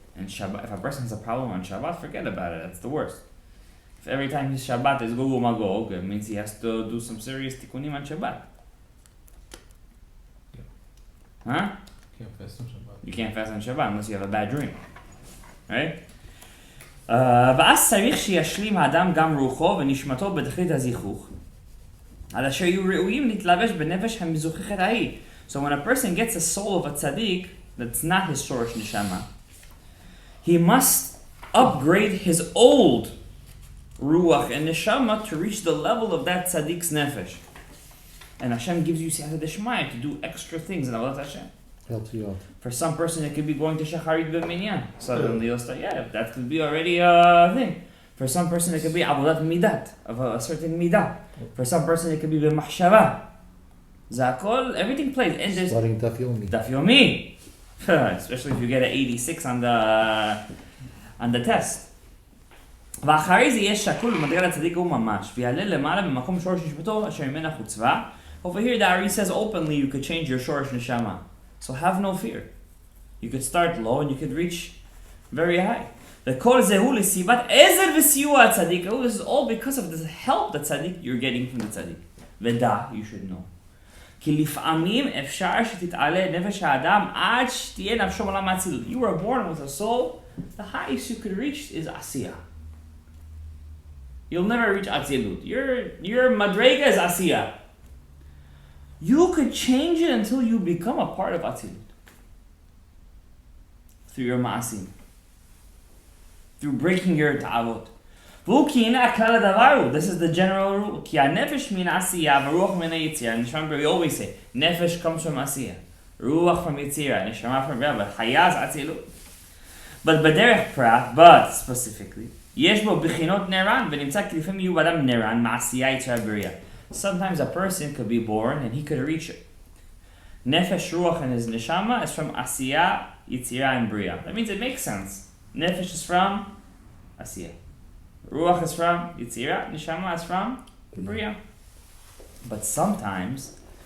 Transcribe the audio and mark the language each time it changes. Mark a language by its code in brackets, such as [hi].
[en] And Shabbat, if a person has a problem on Shabbat, forget about it. That's the worst. If every time his Shabbat is gogu magog, it means he has to do some serious tikkunim on Shabbat. Yeah. Huh? Can't fast on Shabbat. You can't fast on Shabbat unless you have a bad dream. Right? [he] ואז צריך שישלים האדם גם רוחו ונשמתו בתכלית הזיכוך. עד אשר יהיו ראויים להתלבש בנפש המזוככת ההיא. [en] So when a person gets a soul of a tzaddik that's not his shorish neshama, he must upgrade his old ruach and neshama to reach the level of that tzaddik's nefesh. And Hashem gives you siyata deshmaya to do extra things in Avodat Hashem. Helps you out. For some person, it could be going to shacharit b'minyan. Suddenly you'll start, that could be already a thing. For some person, it could be avodat midat, of a certain midah. For some person, it could be b'machshava. Zakol, everything plays. And there's starting daf yomi. Daf yomi. Especially if you get an 86 on the test. [he] ואחרי זה יש שקול ומדרגה לצדיק הוא ממש, ויעלה למעלה במקום שורש נשמתו אשר ממנה חוצבה. [en] Over here, the Ari says openly you could change your shorish neshama. So have no fear. You could start low and you could reach very high. [he] וכל זה הוא לסיבת עזר וסיוע הצדיק. [en] Oh, this is all because of the help that tzaddik you're getting from the tzaddik. [he] ודע, [en] you should know. [he] כי לפעמים אפשר שתתעלה נפש האדם עד שתהיה נפשו מעולם האצילות. [en] You were born with a soul. The highest you could reach is Asiyah. You'll never reach Atzilut. Your Madrega is Asiyah. You could change it until you become a part of Atzilut. Through your Ma'asim. Through breaking your Ta'avot. This is the general rule. [he] Ki ha-nefesh min Asiyah, v'ruach min ha-yitzirah. [en] Remember, we always say, Nefesh comes from Asiyah. Ruach from Yitzirah. Neshama from Rebbe. Chaya is Atzilut. But b'derech prat, but specifically, [he] יש בו בחינות נרן, ונמצא כי לפעמים יהיו באדם נרן, מעשייה יצרה בריאה. [en] Sometimes a person could be born and he could reach it. Nefesh ruach and his neshama is from Asiya, Yitzira, and Bria. That means it makes sense. Nefesh is from Asiya. Ruach is from Yitzira, neshama is from Bria. But sometimes